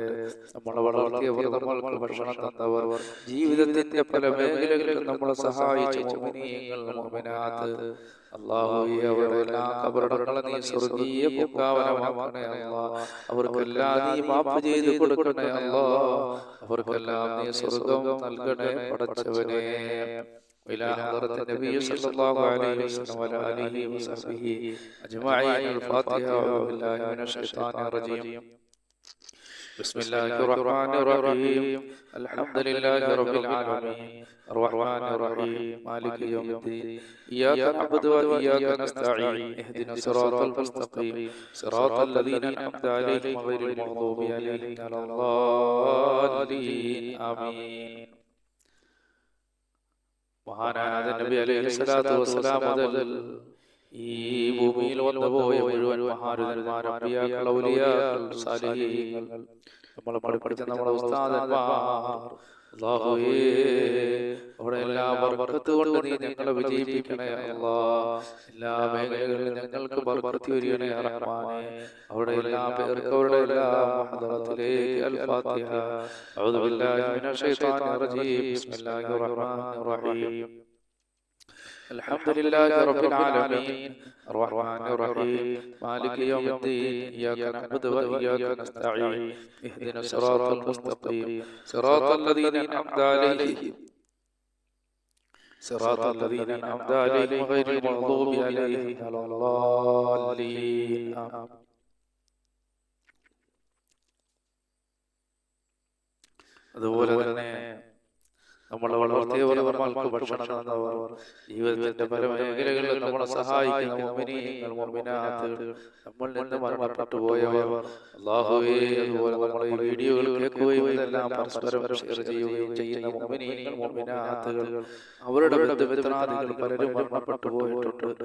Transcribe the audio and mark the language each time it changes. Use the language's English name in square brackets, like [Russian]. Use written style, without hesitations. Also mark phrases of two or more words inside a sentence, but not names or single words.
[Malayalam] നമ്മളെ വളർത്തിയവർ, നമ്മൾക്ക് ഭക്ഷണം തന്നവർ, ജീവിതത്തിന്റെ പല മേഖലകളിലും നമ്മളെ സഹായിച്ച മുഅ്മിനീങ്ങൾ മുഅ്മിനാത്ത്, അല്ലാഹുവേ അവരുടെ എല്ലാ ഖബറുകളെ നീ സ്വർഗ്ഗീയ പൂങ്കാവനമാക്കണേ അല്ലാഹ്. അവർക്കെല്ലാം നീ മാഫ് ചെയ്തു കൊടുക്കണേ അല്ലാഹ്. അവർക്കെല്ലാം നീ സ്വർഗ്ഗം നൽകണേ പടച്ചവനേ. [Arabic] إلى حضرة النبي صلى الله عليه وسلم وعلى آله وصحبه أجمعين. الفاتحة. أعوذ بالله من الشيطان الرجيم. بسم الله الرحمن الرحيم. الحمد لله رب العالمين الرحمن الرحيم مالك يوم الدين إياك نعبد وإياك نستعين اهدنا الصراط المستقيم صراط الذين أنعمت عليهم غير المغضوب عليهم ولا الضالين آمين. [Malayalam] മഹാനായ നബി [Arabic] عليه الصلاة والسلام [Malayalam] മുതൽ ഈ ഭൂമിയിൽ വന്നുപോയ മുഴുവൻ മഹാരഥന്മാരും അമ്പിയാക്കൾ, ഔലിയാക്കൾ, സാലിഹീങ്ങൾ, നമ്മളെ പഠിപ്പിച്ച നമ്മുടെ ഉസ്താദന്മാർ, അല്ലാഹുവേ അവിടെ എല്ലാ ബർക്കത്ത് കൊണ്ട് നീ ഞങ്ങളെ വിജയിപ്പിക്കണേ അല്ലാഹ്. എല്ലാ മേഖലകളിലും ഞങ്ങൾക്ക് ബർക്കത്ത് വരികണേ റഹ്മാനേ. അവിടെ എല്ലാ പേർക്ക് അവരുടെ എല്ലാ ഹദറത്തിലേക്ക് അൽ ഫാത്തിഹ. [Arabic] أعوذ بالله من الشيطان الرجيم. بسم الله الرحمن الرحيم. الحمد لله رب العالمين الرحمن الرحيم مالك يوم الدين إياك نعبد وإياك نستعين اهدنا الصراط المستقيم صراط الذين أنعمت عليهم غير المغضوب عليهم ولا الضالين آمين. [Malayalam] അതുപോലെ തന്നെ നമ്മളെ വളർത്തിയവർ, നമ്മൾക്ക് ഭക്ഷണം തന്നവർ, ജീവിതത്തിന്റെ പല മേഖലകളിൽ നമ്മളെ സഹായിക്കുന്ന മുഅ്മിനീങ്ങൾ, മുഅ്മിനാത്തുകൾ, നമ്മളിൽ നിന്ന് മരണപ്പെട്ടു പോയവർ, അല്ലാഹുവേ അതുപോലെ നമ്മളെ ഈ വീഡിയോകൾ കേൾക്കുകയും ഇതെല്ലാം പരസ്പരം ഷെയർ ചെയ്യുകയും ചെയ്യുന്ന മുഅ്മിനീങ്ങൾ, മുഅ്മിനാത്തുകൾ, അവരുടെ ബന്ധുമിത്രാദികൾ പലരും മരണപ്പെട്ടു പോയിട്ടുണ്ട്.